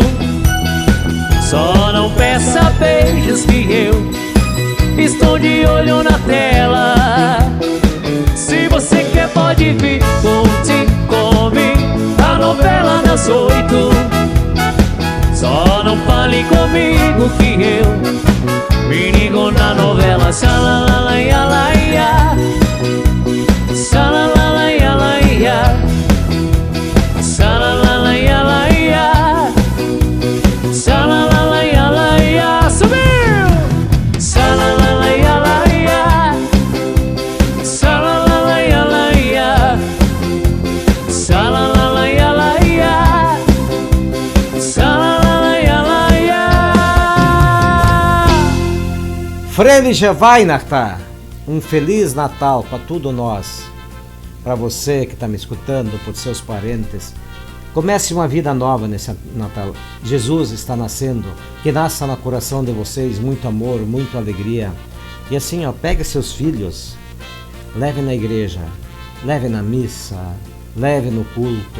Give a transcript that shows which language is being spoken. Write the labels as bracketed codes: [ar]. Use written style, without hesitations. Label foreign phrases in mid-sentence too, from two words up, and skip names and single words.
[pt] Só não peça beijos que eu estou de olho na tela. Se você quer pode vir curtir comigo a novela das 8. Só não fale comigo que eu me ligo na novela. Xalalalaialaia, xalalalaialaia, xalalalaialaia, xalalalaialaia. Subiu! Xalalalaialaia, xalalalaialaia, xalalalaialaia, xalalalaialaia. [de] Fröhliche Weihnachten, [pt] um Feliz Natal para todos nós, para você que está me escutando, para os seus parentes. Comece uma vida nova nesse Natal. Jesus está nascendo, que nasça no coração de vocês muito amor, muita alegria. E assim, ó, pegue seus filhos, leve na igreja, leve na missa, leve no culto.